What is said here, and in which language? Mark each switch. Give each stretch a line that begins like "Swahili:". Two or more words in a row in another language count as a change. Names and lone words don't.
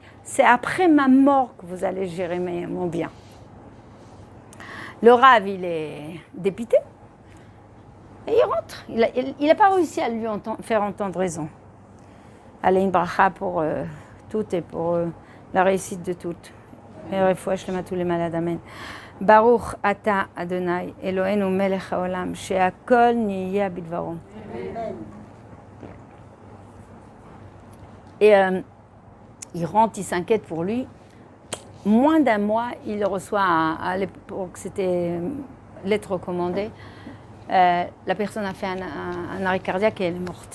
French: C'est après ma mort que vous allez gérer mon bien. Le Rav, il est dépité. Et il rentre. Il n'a pas réussi à lui faire entendre raison. Allez, une bracha pour toutes et pour la réussite de toutes. Et refouach à tous les malades. Amen.
Hebrew: ברוך אתה ה' אלוהינו מלך העולם שהכל נהיה בדברו.
French: Et il rentre, il s'inquiète pour lui. Moins d'un mois, il reçoit, à l'époque, c'était lettre recommandée. La personne a fait un arrêt cardiaque et elle est morte.